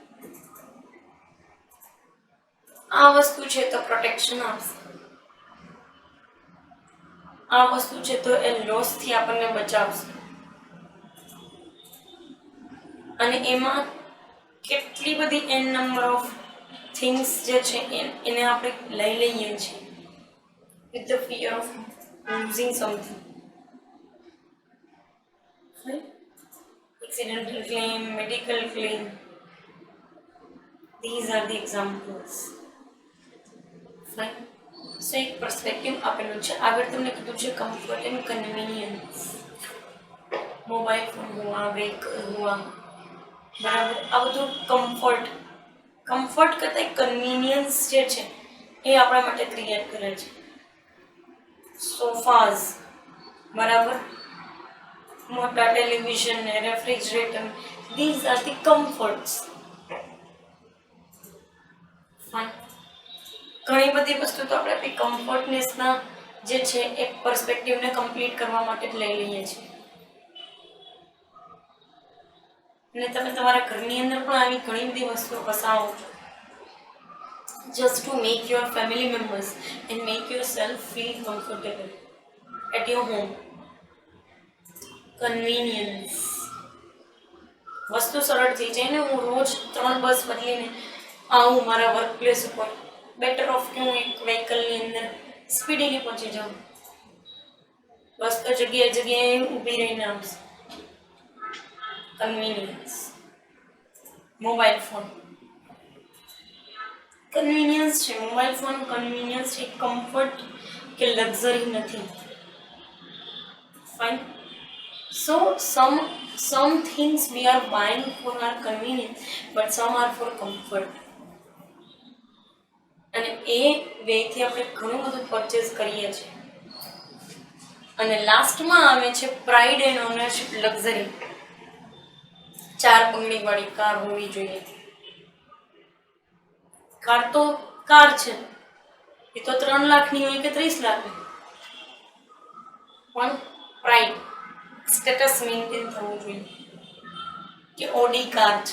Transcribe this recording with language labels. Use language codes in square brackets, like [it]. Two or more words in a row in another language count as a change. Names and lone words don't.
[gu] આ વસ્તુ છે તો પ્રોટેક્શન આપશે, આ વસ્તુ છે તો એ લોસથી આપણને બચાવશે, અને એમાં કેટલી બધી [en] n number of things [gu] જે છે એને આપણે લઈ લઈએ છીએ [en] with the fear of losing something. Right? Accidental claim, medical claim. These are the examples. Fine. [gu] So એક perspective આપેલું છે. આગળ તમને કીધું છે [en] comfort and convenience. mobile phone [gu] હુઆ, વેહિકલ હુઆ, બરાબર. આ બધું કમ્ફર્ટ કરતા કન્વીનિયન્સ જે છે એ આપણા માટે ક્રિએટ કરે છે. સોફાઝ, બરાબર, મોટા ટેલિવિઝન ને રેફ્રિજરેટર, [en] these are the comforts. [gu] ઘણી બધી વસ્તુ તો આપણે આપણી કમ્ફર્ટનેસના જે છે એ પર્સપેક્ટિવને કમ્પ્લીટ કરવા માટે જ લઈ લઈએ છીએ. અને તમે તમારા ઘરની અંદર પણ આવી ઘણી બધી વસ્તુઓ વસાવો છો [en] just to make your family members and make yourself feel comfortable at your home. [gu] Convenience. વસ્તુ સરળ થઈ જાય ને. હું રોજ 3 બસ બદલીને આવું મારા [en] work place [gu] ઉપર, [en] better off [gu] કે હું એક વ્હીકલની અંદર સ્પીડીલી પહોંચી જાઉં. બસ તો જગ્યાએ ઊભી રહીને આવશે. કન્વીનિયન્સ. [en] mobile phone convenience [gu] છે. [en] mobile phone convenience [gu] છે, કમ્ફર્ટ કે લક્ઝરી નથી. ફાઇન. [en] સો some things we are buying for our convenience but some are for comfort. [gu] અને એ વેથી આપણે ઘણું બધું પરચેસ કરીએ છીએ. અને લાસ્ટમાં આવે છે [en] pride and ownership, [gu] લક્ઝરી. 4 બંગડીવાળી કાર હોવી જોઈએ. કાર તો કાર છે, એ તો 3 લાખની હોય કે 30 લાખની, પણ પ્રાઇડ, [en] status maintain [gu] થવું જોઈએ કે ઓડી કાર છે.